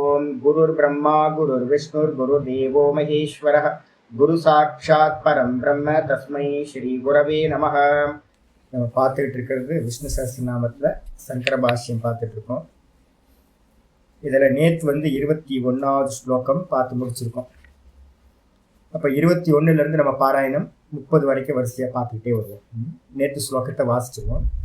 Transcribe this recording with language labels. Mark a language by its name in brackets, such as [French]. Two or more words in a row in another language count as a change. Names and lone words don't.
[Sanskrit] गुरुर् ब्रह्मा गुरुर् विष्णुर् गुरु देवो महेश्वरः गुरु साक्षात् परम् ब्रह्म तस्मै श्री गुरवे नमः. [Tamil] நம்ம பார்த்துக்கிட்டு இருக்கிறது விஷ்ணு சஹஸ்ரநாமத்தில் சங்கர பாஷ்யம் பார்த்துட்டு இருக்கோம். இதில் நேற்று 21வது ஸ்லோகம் பார்த்து முடிச்சிருக்கோம். அப்போ 21லேருந்து நம்ம பாராயணம் 30 வரைக்கும் வரிசையாக பார்த்துக்கிட்டே வருவோம். நேற்று ஸ்லோகத்தை வாசிச்சிருவோம்.